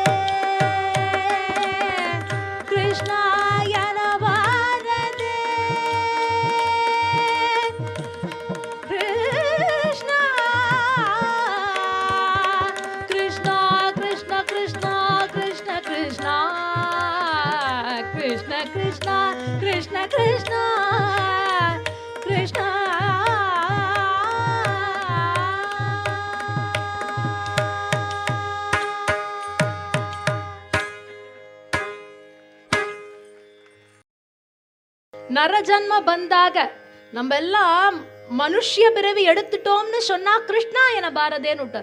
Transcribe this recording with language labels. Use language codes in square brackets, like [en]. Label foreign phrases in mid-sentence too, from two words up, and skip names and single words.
[kn] ಕೃಷ್ಣ ಎನಬಾರದೆ ಕೃಷ್ಣ ಕೃಷ್ಣ ಕೃಷ್ಣ ಕೃಷ್ಣ ಕೃಷ್ಣ ಕೃಷ್ಣ ಕೃಷ್ಣ ಕೃಷ್ಣ ಕೃಷ್ಣ ಕೃಷ್ಣ ಕೃಷ್ಣ ನರಜನ್ಮ ಬಂದಾಗ [ta] நம்மெல்லாம் மனுஷிய பிறவி எடுத்துட்டோம்னு சொன்னா [kn] ಕೃಷ್ಣಾ ಎನ ಬಾರದೆನ್ನು [ta] விட்டார்.